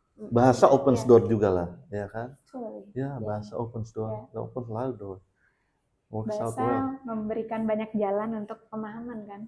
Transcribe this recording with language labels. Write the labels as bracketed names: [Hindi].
[Indonesian] bahasa [English] opens door [Indonesian] juga lah, ya kan? [English] Bahasa opens door, opens a lot of door. [Indonesian] Bahasa memberikan banyak jalan untuk pemahaman kan.